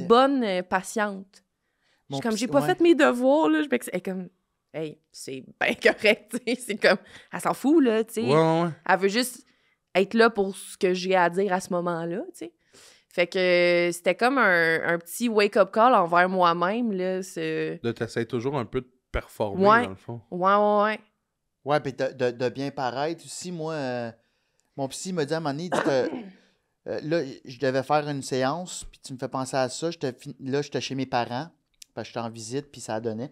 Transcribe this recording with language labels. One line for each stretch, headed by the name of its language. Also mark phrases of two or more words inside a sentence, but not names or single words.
French: bonne patiente. Je Mon suis comme, psy- j'ai pas ouais. fait mes devoirs, là. Elle est comme, hey, c'est bien correct, tu sais. C'est comme, elle s'en fout, là, tu sais. Ouais. Elle veut juste être là pour ce que j'ai à dire à ce moment-là, tu sais. Fait que c'était comme un petit
English: wake-up call
French: envers moi-même, là. Là, t'essayes toujours un peu de performer, Ouais. dans le fond. Ouais. Ouais, puis de bien paraître aussi. Moi, mon psy m'a dit à un moment donné, il dit, là, je devais faire une séance, puis tu me fais penser à ça. Là, j'étais chez mes parents, parce que j'étais en visite, puis ça donnait.